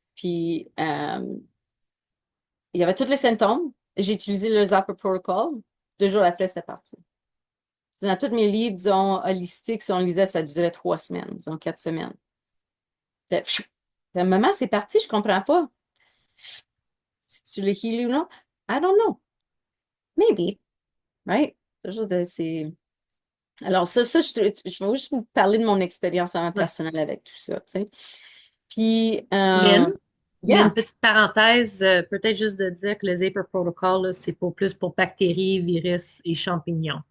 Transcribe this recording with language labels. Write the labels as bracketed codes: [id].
[fr] Puis, il y avait tous les symptômes. J'ai utilisé le Zapper Protocol. 2 jours après, c'était parti. Dans tous mes livres, disons, holistiques, si on lisait, ça durait 3 semaines, disons 4 semaines. Maman, c'est parti, je comprends pas. Si tu l'as healé ou non, [en] I don't know. Maybe. Right? [fr] Alors, je vais juste vous parler de mon expérience vraiment Ouais. personnelle avec tout ça, tu sais. Puis, Lynn, il y a une [en] yeah. [fr] petite parenthèse, peut-être juste de dire que le Zaper Protocol, là, c'est pour plus pour bactéries, virus et champignons.